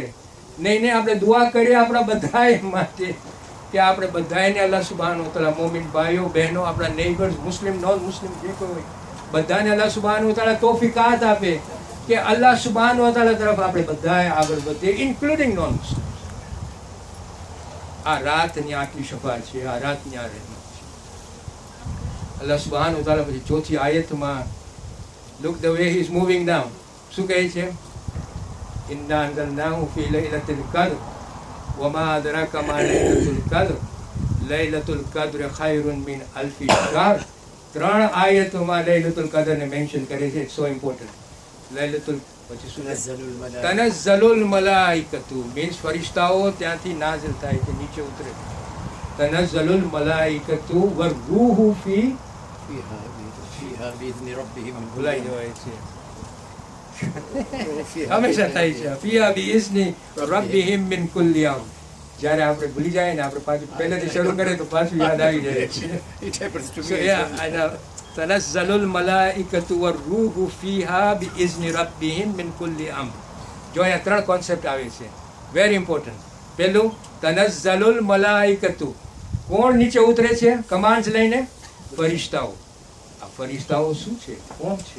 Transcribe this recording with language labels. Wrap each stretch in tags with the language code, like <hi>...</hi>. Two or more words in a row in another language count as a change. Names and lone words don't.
<gu>નહીં આપણે દુઆ કરીએ આપણા બધાય માટે કે આપણે બધાને</gu> <ar>الله سبحانه وتعالى,</ar> <gu>મોમિન ભાઈઓ બહેનો, આપણા નેબર્સ,</gu> <en>Muslim non Muslim</en> <gu>જે કોઈ હોય બધાને</gu> <ar>الله سبحانه وتعالى</ar> <gu>તૌફીકાત આપે કે</gu> <ar>الله سبحانه وتعالى</ar> <gu>તરફ આપણે બધાએ આગળ વધીએ,</gu> <en>including non Muslim.</en> <gu>આ રાતની આટલી શફાત છે, આ રાતની આ રહેમત છે.</gu> <ar>الله سبحانه وتعالى</ar> <gu>પછી ચોથી આયતમાં</gu> <en>look the way he is moving down.</en> <gu>શું કહે છે?</gu> <ar>إنا أنزلناه في ليلة القدر وما أدراك ما ليلة القدر ليلة القدر خير من ألف شهر.</ar> <gu>3 આયતોમાં લૈલતુલ કદ્રને મેન્શન કરે છે.</gu> <en>so important.</en> <gu>લૈલતુલ પછી શું</gu> <ar>تنزل الملائكة</ar> <gu>મીન્સ ફરિશ્તાઓ ત્યાંથી નાઝિલ થાય છે, નીચે ઉતરે.</gu> <ar>تنزل الملائكة والروح في فيها بإذن ربهم من كل</ar> <gu>ભૂલાઈ</gu> <ar>أمر.</ar> <gu>જવાય છે.</gu> <ar>فيها</ar> <gu>હંમેશા થાય છે.</gu> <ar>فيها بإذن ربهم من كل أمر.</ar> <gu>જ્યારે આપણે ભૂલી જાય ને આપણે પાછું પહેલેથી શરૂ કરીએ તો પાછું યાદ આવી જાય છે.</gu> <en>It happens to So, me. yeah, I know.</en> <ar>تنزل الملائكة والروح فيها بإذن ربهم من كل أمر.</ar> <gu>જો અહીંયા 3 કોન્સેપ્ટ આવે છે,</gu> <en>very important.</en> <gu>પહેલું,</gu> <ar>تنزل الملائكة,</ar> <gu>કોણ નીચે ઉતરે છે કમાન્ડ્સ લઈને? ફરિશ્તાઓ. આ ફરિશ્તાઓ શું છે, કોણ છે?</gu>